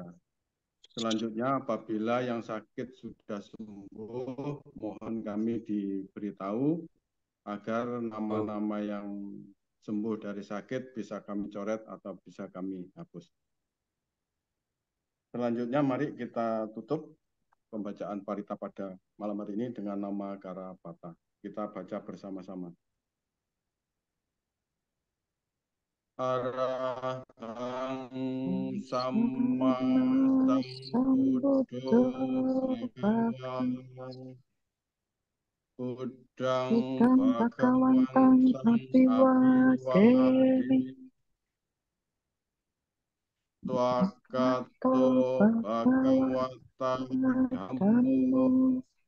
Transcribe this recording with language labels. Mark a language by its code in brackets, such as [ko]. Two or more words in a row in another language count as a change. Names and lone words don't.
[id] Selanjutnya apabila yang sakit sudah sembuh, mohon kami diberitahu agar nama-nama yang sembuh dari sakit bisa kami coret atau bisa kami hapus. Selanjutnya mari kita tutup pembacaan parita pada malam hari ini dengan nama Karapata. Kita baca bersama-sama. [pi] Arahang Samma Sambuddho Buddhang Bhagawantam Apiwademi Twakato Bhagavatam Dhammo